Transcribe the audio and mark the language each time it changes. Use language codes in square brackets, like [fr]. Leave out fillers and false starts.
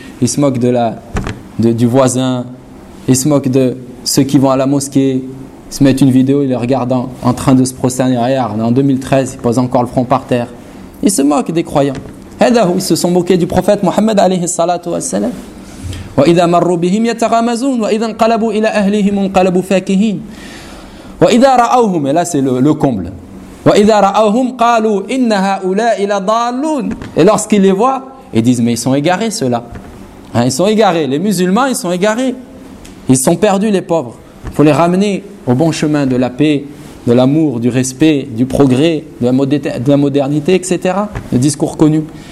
[fr] il se moque de la, du voisin, il se moque de ceux qui vont à la mosquée, il se met une vidéo, il les regarde en train de se prosterner. Regarde, en 2013, il pose encore le front par terre. Il se moque des croyants. Ils se sont moqués du prophète Mohammed alayhi salatu wa salam. [ar] وَإِذَا مَرُّوا بِهِمْ يَتَغَامَزُونَ وَإِذَا انْقَلَبُوا إِلَىٰ أَهْلِهِمْ انْقَلَبُوا فَاكِهِينَ وَإِذَا رَأَوْهُمْ [fr] Et là c'est le comble. [ar] وَإِذَا رَأَوْهُمْ قَالُوا إِنَّ هَؤُلَاءِ لَضَالُّونَ [fr] Et lorsqu'ils les voient, ils disent mais ils sont égarés ceux-là. Hein, ils sont égarés, les musulmans ils sont égarés. Ils sont perdus les pauvres. Il faut les ramener au bon chemin de la paix, de l'amour, du respect, du progrès, de la modernité, etc. Le discours connu.